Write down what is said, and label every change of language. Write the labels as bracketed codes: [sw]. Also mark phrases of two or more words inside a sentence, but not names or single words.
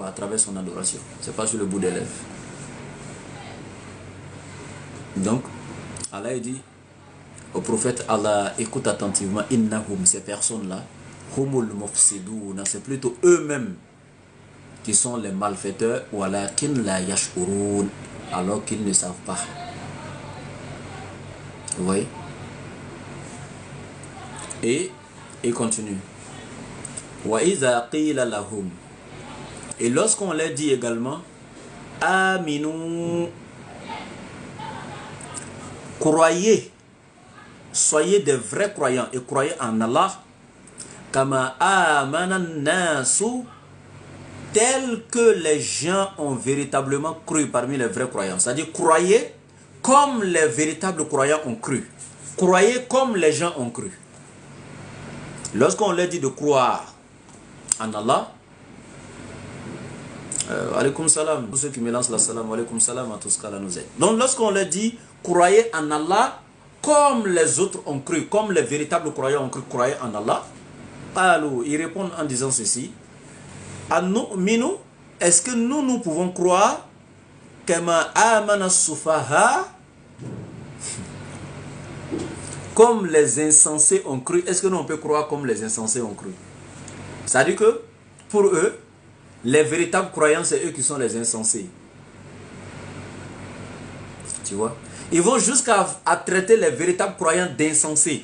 [fr] À travers son adoration. C'est pas sur le bout des lèvres. Donc, Allah dit au prophète, Allah, écoute attentivement, innahum, ces personnes-là, [ar] هم المفسدون, [fr] c'est plutôt eux-mêmes qui sont les malfaiteurs, [ar] ولكن لا يشعرون, [fr] alors qu'ils ne savent pas. Vous voyez? Et il continue. [ar] وإذا قيل لهم, [fr] et lorsqu'on leur dit également, aminu, croyez, soyez des vrais croyants et croyez en Allah, [ar] كما آمن الناس, [fr] tel que les gens ont véritablement cru parmi les vrais croyants. C'est-à-dire, croyez comme les véritables croyants ont cru. Croyez comme les gens ont cru. Lorsqu'on leur dit de croire en Allah, [ar] عليكم السلام, [fr] tous ceux qui me lancent la salam, [ar] عليكم السلام [fr] à tous ce qu'Allah nous aide. Donc lorsqu'on leur dit croyez en Allah comme les autres ont cru, comme les véritables croyants ont cru, croyez en Allah, alors ils répondent en disant ceci, An-nu'minu, est-ce que nous pouvons croire [ar] كما آمن السفهاء, [fr] comme les insensés ont cru? Est-ce que nous on peut croire comme les insensés ont cru? C'est-à-dire que pour eux, les véritables croyants, c'est eux qui sont les insensés. Tu vois? Ils vont jusqu'à traiter les véritables croyants d'insensés.